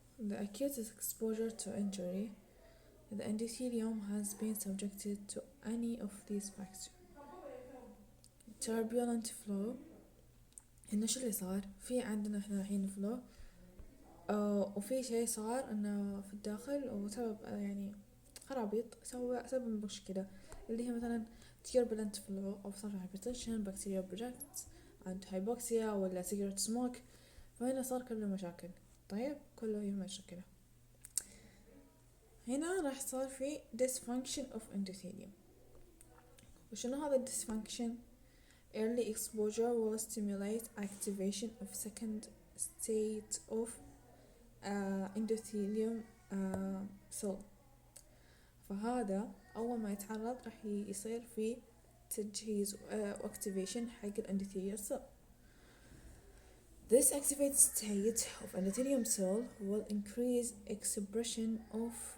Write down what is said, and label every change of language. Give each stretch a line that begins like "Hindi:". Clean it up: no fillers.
English: The acute exposure to injury, the endothelium has been subjected to any of these factors.
Arabic: Turbulent flow، إنه شو اللي صار؟ في عندنا إحنا الحين flow وفي شيء صار إنه في الداخل وسبب يعني خرابيط سبب مشكلة، اللي هي مثلا turbulent flow أو صار
English: hypertension bacterial projects and hypoxia
Arabic: ولا cigarette smoke. فهنا صار كله مشاكل. طيب كله هي مشاكل. هنا راح صار في dysfunction of endothelium. وشنو هذا
English: dysfunction؟ Early exposure will stimulate activation of second state of endothelium cell.
Arabic: فهذا أول ما يتعرض راح يصير في تجهيز activation حق endothelial cell.
English: This activated state of endothelium cell will increase expression of